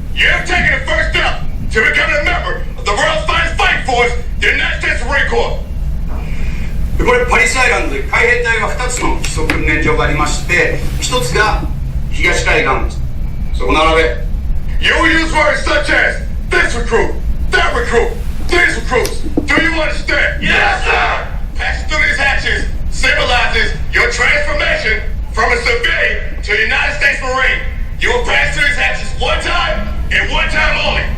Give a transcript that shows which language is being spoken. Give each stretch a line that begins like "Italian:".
English: You have taken the first step to becoming a member of the world's finest fighting force, the United States Marine Corps.
Japanese: これパリスアイランドで海兵隊は2つの基礎訓練場がありまして、1つが東海岸、そこ並べ。
English: You use words such as this recruit, that recruit, these recruits. Do you understand? Yes, sir. Passing through these hatches symbolizes your transformation from a civilian to a United States Marine. You will pass through these hatches one time and one time only.